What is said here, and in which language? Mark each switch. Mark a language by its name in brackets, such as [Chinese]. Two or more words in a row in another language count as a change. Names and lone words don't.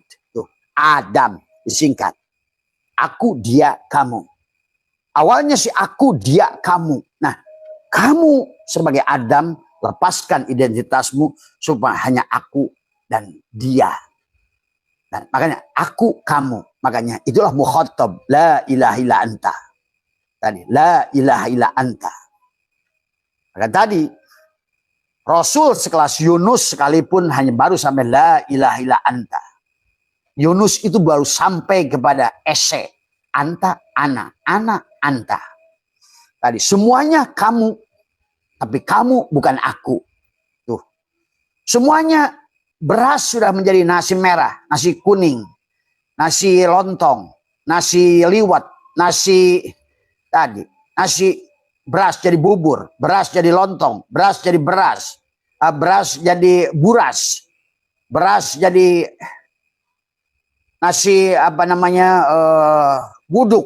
[Indonesian] Tuh, Adam disingkat. Aku, dia, kamu. Awalnya si aku, dia, kamu. Nah, kamu sebagai Adam, lepaskan identitasmu supaya hanya aku dan dia. Dan makanya aku, kamu. Makanya itulah mukhatab. [Arabic] La ilaha illa anta. Tadi. La ilaha illa anta. [Indonesian] Maka tadi. Rasul sekelas Yunus sekalipun hanya baru sampai [Arabic] la ilaha illa anta. [Indonesian] Yunus itu baru sampai kepada ese. [Arabic] Anta, ana. Ana, anta. [Indonesian] Tadi. Semuanya kamu. Tapi kamu bukan aku. Tuh. Semuanya beras sudah menjadi nasi merah, nasi kuning, nasi lontong, nasi liwet, nasi beras jadi bubur, beras jadi lontong, beras jadi beras, beras jadi buras, beras jadi nasi wuduk.